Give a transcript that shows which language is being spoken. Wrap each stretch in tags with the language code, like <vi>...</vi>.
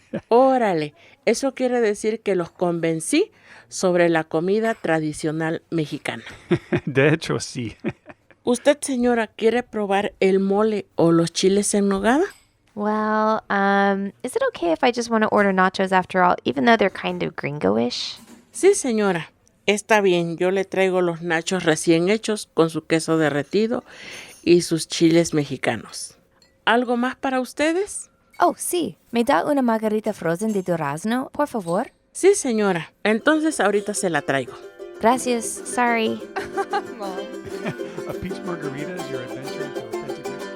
<es>Órale, eso quiere decir que los convencí sobre la comida tradicional mexicana. De hecho, sí. ¿Usted, señora, quiere probar el mole o los chiles en nogada?</es> <en>Well, is it okay if I just want to order nachos after all, even though they're kind of gringo-ish?</en> <es>Sí, señora. Está bien, yo le traigo los nachos recién hechos con su queso derretido y sus chiles mexicanos. ¿Algo más para ustedes? Oh, sí. ¿Me da una margarita frozen de durazno, por favor? Sí, señora. Entonces ahorita se la traigo. Gracias.</es> <en>Sorry. Mom. A peach margarita is your adventure into authentic Mexico.</en>